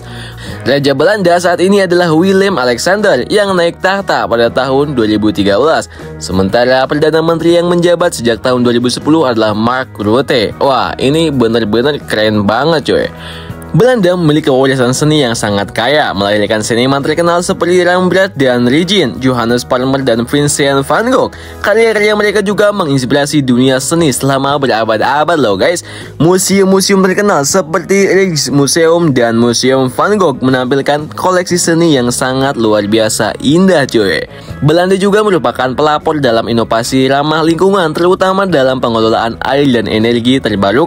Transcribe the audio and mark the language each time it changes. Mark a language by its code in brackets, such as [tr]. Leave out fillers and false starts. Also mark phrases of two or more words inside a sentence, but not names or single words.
[id] Raja Belanda saat ini adalah Willem Alexander yang naik tahta pada tahun 2013. Sementara Perdana Menteri yang menjabat sejak tahun 2010 adalah Mark Rutte. Wah, ini bener-bener keren banget coy. Belanda memiliki warisan seni yang sangat kaya, melahirkan seniman terkenal seperti Rembrandt dan Rembrandt, Johannes Vermeer, dan Vincent van Gogh. Karya-karya mereka juga menginspirasi dunia seni selama berabad-abad loh guys. Museum-museum terkenal seperti Rijksmuseum dan Museum Van Gogh menampilkan koleksi seni yang sangat luar biasa indah cuy. Belanda juga merupakan pelopor dalam inovasi ramah lingkungan, terutama dalam pengelolaan air dan energi terbarukan.